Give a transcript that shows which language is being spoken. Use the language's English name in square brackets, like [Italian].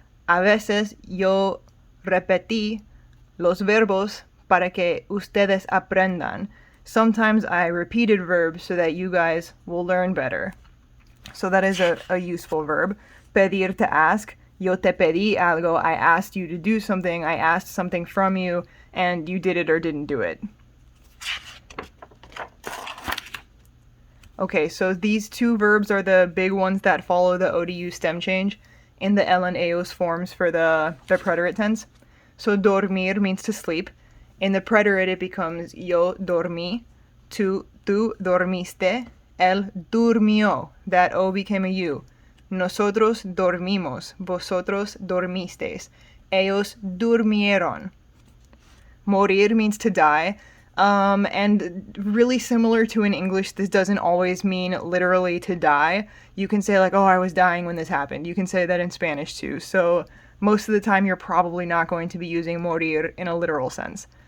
[Spanish] A veces yo repetí los verbos para que ustedes aprendan. [English] Sometimes I repeated verbs so that you guys will learn better. So that is a useful verb. Pedir, to ask. [Spanish] Yo te pedí algo. [English] I asked you to do something. I asked something from you, and you did it or didn't do it. Okay, so these two verbs are the big ones that follow the O to U stem change in the el and ellos forms for the preterite tense. So dormir means to sleep. In the preterite it becomes [Spanish] yo dormí, tú dormiste, él durmió. [English] That O became a U. [Spanish] Nosotros dormimos, vosotros dormisteis, ellos durmieron. [English] Morir means to die. And really similar to in English, this doesn't always mean literally to die. You can say like, oh, I was dying when this happened. You can say that in Spanish too. So most of the time you're probably not going to be using morir in a literal sense.